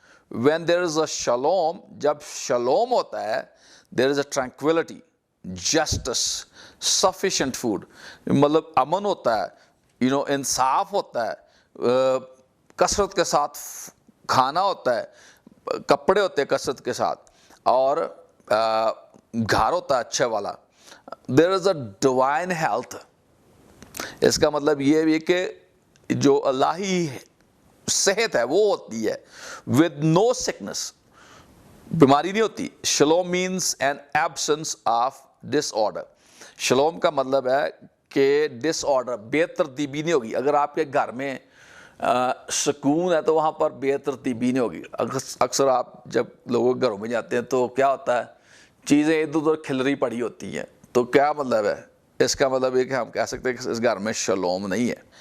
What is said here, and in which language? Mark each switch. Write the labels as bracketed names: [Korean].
[English] when there is a shalom, [Urdu] جب shalom ہوتا ہے [English] there is a tranquility, justice, sufficient food, [Urdu] مطلب امن ہوتا ہے, انصاف ہوتا ہے, کثرت کے ساتھ کھانا ہوتا ہے, کپڑے ہوتے ہیں کثرت کے ساتھ, اور گھر ہوتا ہے اچھے والا. [English] there is a divine health. [Urdu] اس کا مطلب یہ بھی کہ جو الہی صحت ہے وہ ہوتی ہے. [English] with no sickness, [Urdu] بیماری نہیں ہوتی. [English] شلوم means an absence of disorder. [Urdu] Shalom کا مطلب ہے کہ ڈس آرڈر, بے ترتیبی نہیں ہوگی. اگر آپ کے گھر میں سکون ہے تو وہاں پر بے ترتیبی نہیں ہوگی. اکثر آپ جب لوگوں کے گھروں میں جاتے ہیں تو کیا ہوتا ہے, چیزیں ادھر ادھر کھلری پڑی ہوتی ہیں. تو کیا مطلب ہے اس کا؟ مطلب یہ کہ ہم کہہ سکتے ہیں کہ اس گھر میں شلوم نہیں ہے.